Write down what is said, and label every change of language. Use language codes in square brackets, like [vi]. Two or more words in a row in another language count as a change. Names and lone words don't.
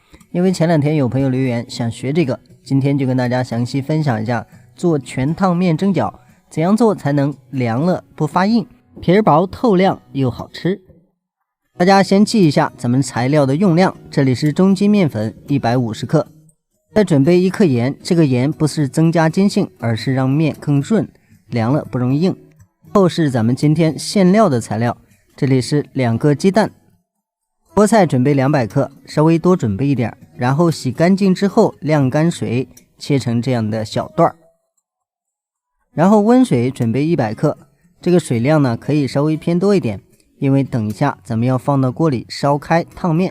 [zh] 因為前兩天有朋友留言想學這個，今天就跟大家詳細分享一下做全燙面蒸饺怎樣做才能涼了不發硬，皮兒薄透亮又好吃。大家先記一下咱們材料的用量，这裡是中筋面粉150 克，再準備1克鹽，這個鹽不是增加筋性，而是讓面更潤，涼了不容易硬。後是咱們今天餡料的材料，這裡是2個雞蛋，菠菜準備200克，稍微多準備一點，然後洗乾淨之後晾乾水，切成這樣的小段，然後溫水準備100克，這個水量呢可以稍微偏多一點，因為等一下咱們要放到鍋裡燒開燙面。